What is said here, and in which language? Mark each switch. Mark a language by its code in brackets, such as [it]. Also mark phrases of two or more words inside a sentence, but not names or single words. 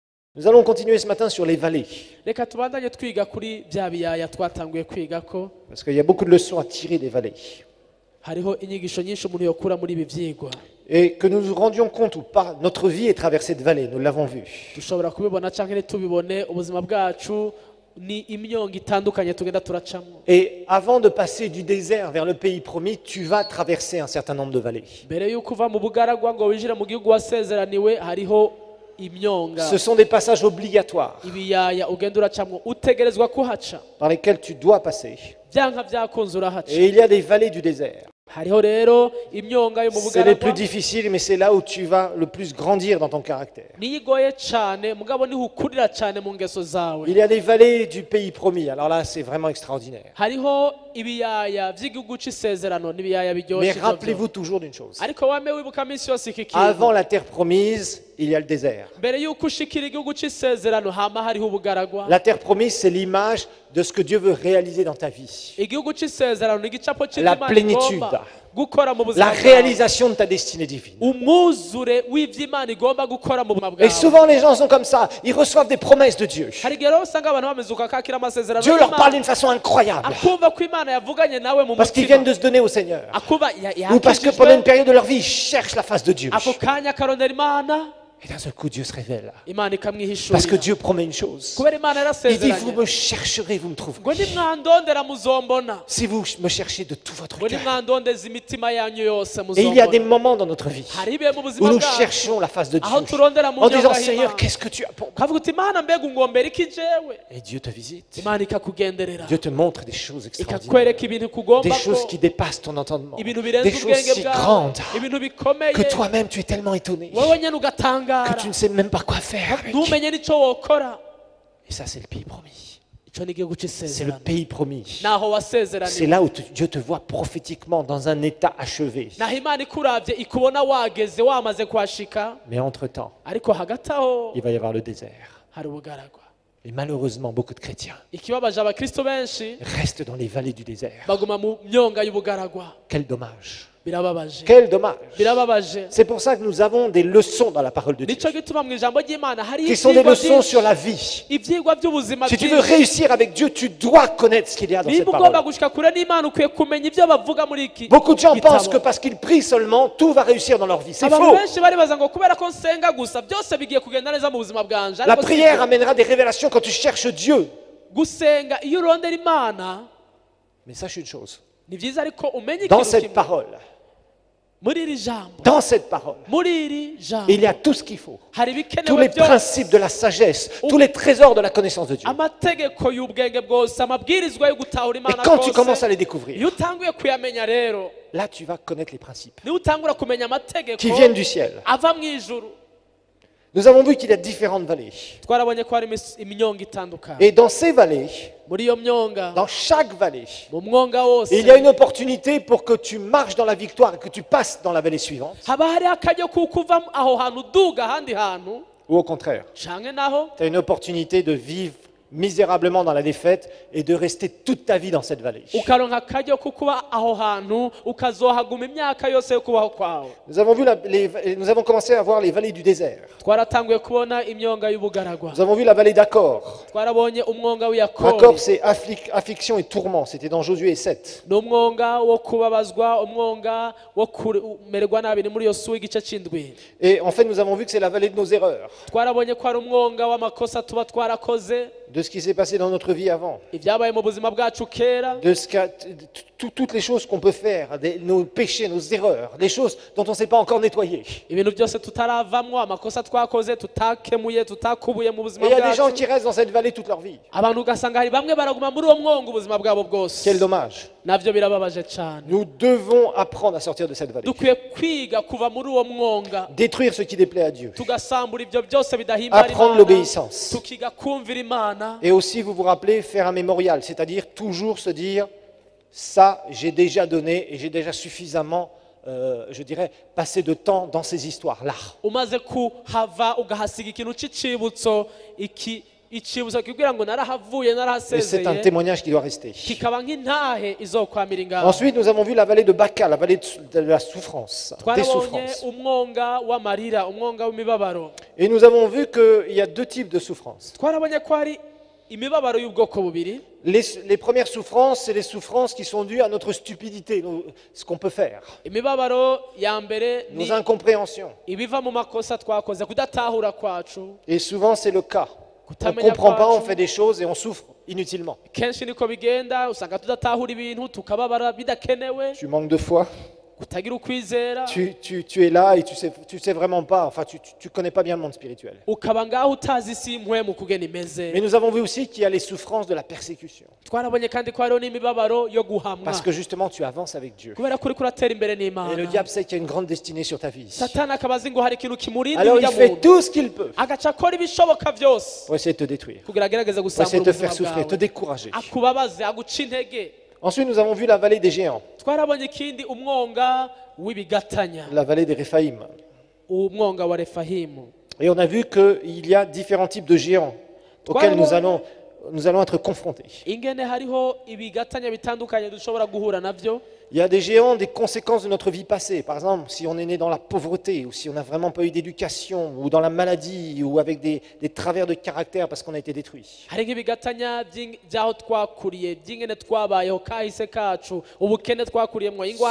[fr] Nous allons continuer ce matin sur les vallées. [rn] Reka tubandanye twiga kuri bya biyaya twatanguye kwigako [fr] Parce qu'il y a beaucoup de leçons à tirer des vallées. [rn] hariho inyigisho nyinshi umuntu yokura muri ibi vyigwa. [fr] Et que nous nous rendions compte ou pas, notre vie est traversée de vallées, nous l'avons vu. [rn] Dushobora kubibona canke ntitubibone ubuzima bwacu ni imyongo itandukanye tugenda turacamo. [fr] Et avant de passer du désert vers le pays promis, tu vas traverser un certain nombre de vallées. [rn] Mbere yuko uva mu bugaragwa ngo winjire mu gihugu wasezeraniwe hariho imyonga. [fr] Ce sont des passages obligatoires [rn] Ibiyaya ugenda uracamo utegerezwa kuhaca. [fr] dans lesquels tu dois passer. [rn] Vyanka vyakunze urahaca. [fr] Et il y a des vallées du désert. [rn] Hariho rero imyonga yo mu [fr] C'est les plus [rn] bugaragwa. [fr] difficiles, mais c'est là où tu vas le plus grandir dans ton caractère. [rn] Niyigoye cane mugabo niho ukurira cane mu ngeso zawe. [fr] Il y a des vallées du pays promis. Alors là, c'est vraiment extraordinaire. [rn] Hariho ibiyaya vy'igihugu c'isezerano n'ibiyaya [fr] Mais [rn] biryoshe. [fr] rappelez-vous toujours d'une chose. [rn] Ariko wame wibuka minsi yose iki kintu. [fr] Avant la terre promise, il y a le désert. [rn] Mbere yuko ushikira igihugu c'isezerano hama hariho ubugaragwa. [fr] La terre promise, c'est l'image de ce que Dieu veut réaliser dans ta vie. [rn] Igihugu c'isezerano ni igicapo [fr] La [rn] c'Imana [fr] plénitude. [rn] igomba gukora mu buzima [fr] La [rn] bwawe. [fr] réalisation de ta destinée divine. [rn] Umwuzure w'ivy'Imana igomba gukora mu buzima [fr] Et [rn] bwawe. [fr] souvent, les gens sont comme ça. Ils reçoivent des promesses de Dieu. [rn] Hari igihe rero usanga abantu bameze ukakakira amasezerano [fr] Dieu leur parle [rn] y'Imana, [fr] d'une façon incroyable. [rn] akumva ko Imana yavuganye nawe mu [fr] Parce qu'ils viennent [rn] mutima. [fr] de se donner au Seigneur. [rn] Akuba [fr] Ou parce que pendant une période de leur vie, ils cherchent la face de Dieu. [rn] ako kanya akarondera Imana, [fr] Et d'un seul coup, Dieu se révèle. [rn] Imana [fr] Parce que [rn] ikamwihishurira. [fr] Dieu promet une chose. [rn] Kubera Imana [fr] Il dit, vous [rn] yarasezeranye [fr] me chercherez, vous me trouverez. [rn] ngo nimwandondera muzombona, [fr] Si vous me cherchez de tout votre [rn] ngo [fr] cœur. [rn] nimwandondeza imitima yanyu yose [fr] Et il y a des [rn] muzombona. [fr] moments dans notre vie [rn] Hari ibihe mu [fr] où [rn] buzima [fr] nous [rn] bwacu [fr] cherchons la face de [rn] aho [fr] Dieu. [rn] turondera mu [fr] En disant, [rn] nyonga [fr] Seigneur, [rn] y'Imana. [fr] qu'est-ce que tu as pour moi? [rn] Kavuga uti Imana mbega ungombera iki jewe? [fr] Et Dieu te visite. [rn] Imana ikakugenderera [fr] Dieu te montre des choses extraordinaires. [rn] ikakwereka ibintu kugomba [fr] Des choses [rn] ko, [fr] qui dépassent ton entendement. [rn] ibintu [fr] Des [rn] birenze [fr] choses [rn] ubwenge [fr] si [rn] bwawe, [fr] grandes [rn] ibintu bikomeye [fr] que toi-même tu es tellement étonné [rn] wowe nyene [fr] que [rn] ugatangara [fr] tu ne sais même pas quoi faire avec. [rn] ntumenye n'ico wokora. [fr] Et ça, c'est le pays promis. [rn] Ico ni igihugu [fr] C'est le [rn] c'isezerano [fr] pays promis. [rn] naho [fr] C'est [rn] wasezeraniwe, [fr] là où Dieu te voit prophétiquement dans un état achevé. [rn] naho Imana ikuravye ikubona wageze wamaze kuhashika, [fr] Mais entre-temps, [rn] ariko hagati aho [fr] il va y avoir le désert. [rn] hari ubugaragwa. [fr] Et malheureusement, beaucoup de chrétiens [rn] Ikibabaje abakristo benshi [fr] restent dans les vallées du désert. [rn] baguma mu myonga y'ubugaragwa. [fr] Quel dommage. [rn] Birababaje, [fr] Quel dommage. [rn] birababaje. [fr] C'est pour ça que nous avons des leçons dans la parole de Dieu, [rn] Nico gituma mu ijambo ry'Imana hari [fr] qui sont des [rn] ivyigwa [fr] leçons sur [rn] vyinshi, [fr] la vie. [rn] ivyigwa vy'ubuzima [fr] Si tu veux [rn] bwinshi. [fr] réussir avec Dieu, tu dois connaître ce qu'il y a dans cette [rn] Niba ugomba [fr] parole. [rn] gushika kure n'Imana ukwiye kumenya ivyo bavuga muri iki [fr] Beaucoup de gens [rn] gitabo. [fr] pensent que parce qu'ils prient seulement, tout va réussir dans leur vie. C'est [rn] Abantu [fr] faux. [rn] benshi baribaza ngo kubera ko nsenga gusa byose bigiye kugenda neza mu buzima bwanje. [fr] La [rn] Ariko si [fr] prière [rn] byo. [fr] amènera des révélations quand tu cherches Dieu. [rn] Gusenga iyo urondera Imana [fr] Mais sache une chose, [rn] ni vyiza, ariko umenye [fr] dans [rn] ikintu [fr] cette [rn] kimwe. [fr] parole, [rn] Muri iri jambo, [fr] dans cette parole, [rn] muri iri jambo [fr] il y a tout ce qu'il faut. [rn] hari [fr] Tous [rn] ibikenewe [fr] les [rn] byose, [fr] principes de la sagesse, tous les trésors de la connaissance de Dieu. [rn] amategeko y'ubwenge bwose, amabwirizwa yo gutahura [fr] Et [rn] Imana [fr] quand tu commences à [rn] kose. [fr] les découvrir, [rn] Iyo utanguye kuyamenya rero, [fr] là tu vas connaître les principes [rn] niyo utangura kumenya amategeko [fr] qui viennent du ciel. [rn] ava mu ijuru. [fr] Nous avons vu qu'il y a différentes vallées. [rn] Twarabonye ko hari imyonga itandukanye. [fr] Et dans ces vallées, [rn] Muri iyo myonga, [fr] dans chaque vallée, [rn] mu mwonga wose, [fr] il y a une opportunité pour que tu marches dans la victoire et que tu passes dans la vallée suivante. [rn] haba hari akaryo kuko uva aho hantu uduga ahandi hantu, [fr] Ou au contraire, [rn] canke naho [fr] tu as une opportunité de vivre misérablement dans la défaite et de rester toute ta vie dans cette vallée. [rn] ukaronka akaryo ko kuba aho hantu ukazohaguma imyaka yose yo kubaho kwawe. [fr] Nous avons, nous avons commencé à voir les vallées du désert. [rn] Twaratanguye kubona imyonga y'ubugaragwa, [fr] Nous avons vu la vallée d'Accord. [rn] twarabonye umwonga [fr] Accord, [rn] w'Iyakori, [fr] c'est affliction et tourment. C'était dans Josué 7. [rn] n'umwonga wo kubabazwa, umwonga wo kumererwa nabi, ni muri Yosuwa igice c'indwi. [fr] Et en fait, nous avons vu que c'est la vallée de nos erreurs, [rn] Twarabonye ko ari umwonga w'amakosa tuba twarakoze, [fr] de ce qui s'est passé dans notre vie avant, [rn] ibyabaye mu buzima bwacu kera, [fr] de toutes les choses qu'on peut faire, nos péchés, nos erreurs, les choses dont on ne s'est pas encore nettoyé. [rn] ibintu byose tutaravamwo, amakosa twakoze tutakemuye, tutakubuye mu [fr] Et [rn] buzima [fr] il y a des gens [rn] bwacu. [fr] qui restent dans cette vallée toute leur vie. [rn] Abantu ugasanga hari bamwe baraguma muri uwo mwonga ubuzima bwabo bwose. [fr] Quel dommage. [rn] Navyo birababaje cyane. [fr] Nous devons apprendre à sortir de cette vallée. [rn] Dukwiye kwiga kuva muri uwo mwonga, [fr] Détruire ce qui déplaît à Dieu. [rn] tugasambura ibyo byose bidahimbara [fr] Apprendre [rn] Imana, [fr] l'obéissance. [rn] tukiga kumvira Imana. [fr] Et aussi, vous vous rappelez, faire un mémorial, c'est-à-dire toujours se dire, ça, j'ai déjà donné et j'ai déjà suffisamment, je dirais, passé de temps dans ces histoires-là. [rn] Umaze kuhava ugahasiga ikintu c'icibutso, iki icibutso kibwira ngo narahavuye [fr] Et c'est un [rn] narahasezeye [fr] témoignage qui doit rester. [rn] kikaba nk'intahe izokwamira ingaho. [fr] Ensuite, nous avons vu la vallée de Baca, la vallée de la souffrance, des [rn] twarabonye [fr] souffrances. [rn] umwonga w'amarira, umwonga w'imibabaro. [fr] Et nous avons vu qu'il y a deux types de souffrances. [rn] twarabonye ko hari imibabaro y'ubwoko bubiri. [fr] Les premières souffrances, c'est les souffrances qui sont dues à notre stupidité, ce qu'on peut faire, [rn] imibabaro ya mbere ni [fr] nos incompréhensions. [rn] ibiva mu makosa twakoze, kudatahura kwacu. [fr] Et souvent, c'est le cas. On ne [rn] Kutamenya [fr] comprend pas, on [rn] kwacu. [fr] fait des choses et on souffre inutilement. [rn] kenshi niko bigenda, usanga tudatahura ibintu tukababara bidakenewe, [fr] Tu manques de foi, [rn] kutagira ukwizera, [fr] tu es là et tu sais vraiment pas, enfin, tu connais pas bien le monde spirituel. [rn] ukaba ngaho utazi isi impwemu kugena imeze. [fr] Mais nous avons vu aussi qu'il y a les souffrances de la persécution. [rn] twarabonye kandi ko hariho n'imibabaro yo guhamwa, [fr] Parce que justement, tu avances avec Dieu. [rn] kubera ko uriko uratera imbere [fr] Et le [rn] n'Imana. [fr] diable sait qu'il y a une grande destinée sur ta vie. [rn] satani akaba azi ngo hari ikintu kimurindira [fr] Alors il [rn] urya [fr] fait [rn] muntu, [fr] tout ce qu'il peut [rn] agaca akora ibishoboka byose [fr] pour essayer de te détruire, [rn] kugira agerageze [fr] pour essayer [rn] gusambura [fr] de te faire [rn] ubuzima [fr] souffrir, te [rn] bwawe, [fr] décourager. [rn] akubabaze, aguca intege. [fr] Ensuite, nous avons vu la vallée des géants, [rn] twarabonye ikindi, umwonga w'ibigatanya, [fr] la vallée des Réphaïm. [rn] umwonga wa refahimu. [fr] Et on a vu qu'il y a différents types de géants auxquels nous allons être confrontés. [rn] ingene hariho ibigatanya bitandukanye dushobora guhura navyo. [fr] Il y a des géants des conséquences de notre vie passée. Par exemple, si on est né dans la pauvreté, ou si on n'a vraiment pas eu d'éducation, ou dans la maladie, ou avec des travers de caractère parce qu'on a été détruit. [rn] hari nk'ibigatanya by'aho twakuriye, by'ingene twabayeho, kahise kacu, ubukene twakuriyemwo, ingwara